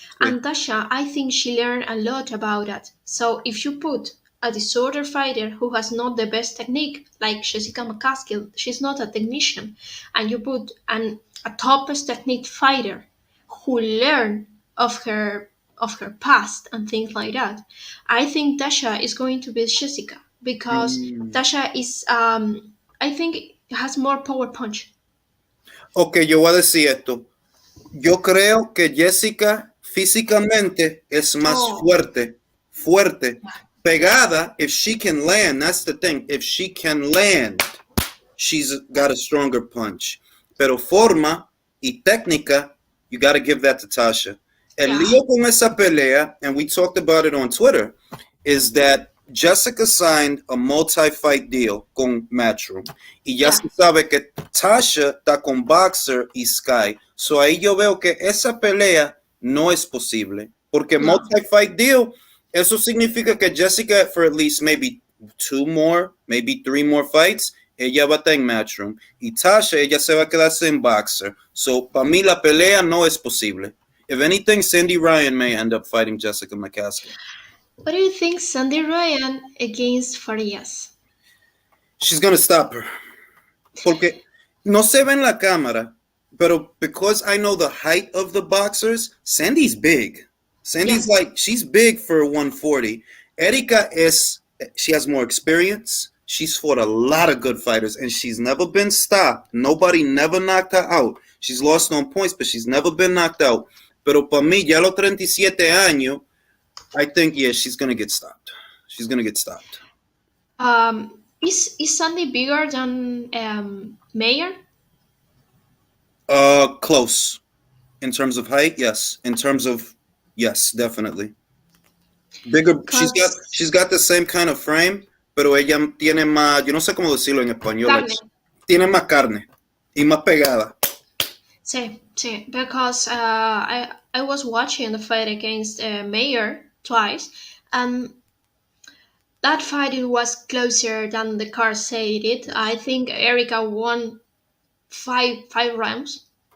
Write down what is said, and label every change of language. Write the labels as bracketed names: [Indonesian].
[English] And Tasha, I think she learned a lot about that. So if you put a disorder fighter who has not the best technique, like Jessica McCaskill, she's not a technician, and you put a topest technique fighter who learned of her past and things like that, I think Tasha is going to beat Jessica because Tasha is I think has more power punch. [Spanish] Ok, yo voy a decir esto. Yo creo que Jessica físicamente es más fuerte, pegada. [English] If she can land, that's the thing. If she can land, she's got a stronger punch. [Spanish] Pero forma y técnica, [English] you got to give that to Tasha. [Spanish] El lío con esa pelea, [English] and we talked about it on Twitter, is that Jessica signed a multi-fight deal [Spanish] con Matchroom. Y ya se sabe que Tasha está con Boxer y Sky. So ahí yo veo que esa pelea no es posible. Porque multi-fight deal, eso significa que Jessica, [English] for at least maybe 2 more, maybe 3 more fights, [Spanish] ella va a estar en Matchroom. Y Tasha, ella se va a quedarse en Boxer. So para mí la pelea no es posible. [English] If anything, Cindy Ryan may end up fighting Jessica McCaskill. What do you think, Sandy Ryan against Farias? She's going to stop her. [Spanish] Porque no se ve en la cámara, pero [English] because I know the height of the boxers, Sandy's big. Sandy's like, she's big for 140. Erika she has more experience. She's fought a lot of good fighters, and she's never been stopped. Nobody never knocked her out. She's lost on points, but she's never been knocked out. [Spanish] Pero para mí, ya a los 37 años, [English] I think, she's going to get stopped. She's going to get stopped. Is Sandy bigger than Mayer? Close. In terms of height, yes. In terms of, yes, definitely. Bigger. She's got the same kind of frame, [Spanish] pero ella tiene más, yo no sé cómo decirlo en español. Carne. Tiene más carne y más pegada. [English] Sí, because I was watching the fight against Mayer twice, and that fight it was closer than the card said it. I think Erika won five rounds.